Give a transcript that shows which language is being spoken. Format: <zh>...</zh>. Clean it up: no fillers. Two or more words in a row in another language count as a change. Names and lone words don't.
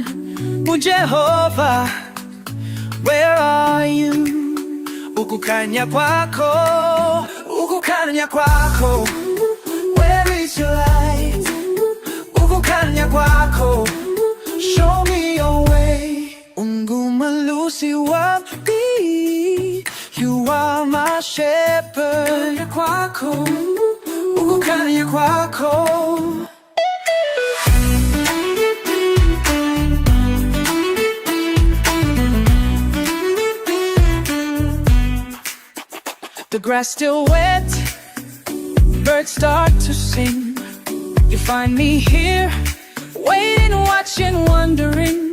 <en>Oh Jehovah, where are you?</en> <zu>Ukukanya kwako, ukukanya kwako.</zu> <en>Where is your light?</en> <zu>Ukukanya kwako,</zu> <en>show me your way.</en> <zu>Ungumalusi wapi,</zu> <en>you are my shepherd.</en> <zu>Kwako, ukukanya kwako.</zu> <en>The grass still wet, birds start to sing. You find me here, waiting, watching, wondering.</en>